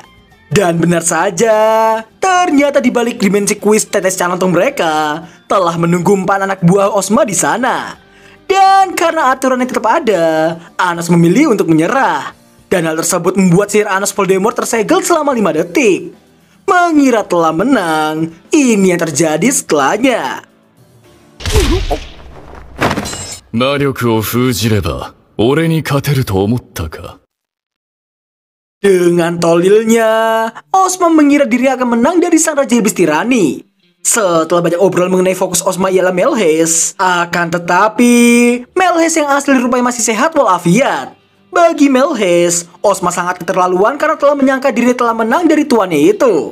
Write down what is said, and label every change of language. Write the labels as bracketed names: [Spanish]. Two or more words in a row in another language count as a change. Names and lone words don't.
[Indonesian] Dan benar saja, ternyata di balik dimensi kuis tetes calantong mereka telah menunggu 4 anak buah Osma di sana. Dan karena aturannya tetap ada, Anos memilih untuk menyerah. Dan hal tersebut membuat sihir Anos Voldemort tersegel selama 5 detik. Mengira telah menang, ini yang terjadi setelahnya. [Japanese] 魔力を封じれば俺に勝てると思ったか? [Indonesian] Dengan tolilnya, Osma mengira dirinya akan menang dari sang Raja Iblis Tirani. Setelah banyak obrolan mengenai fokus Osma ialah Melhes, akan tetapi Melhes yang asli rupanya masih sehat walafiat. Bagi Melhes, Osma sangat keterlaluan karena telah menyangka dirinya telah menang dari tuannya itu.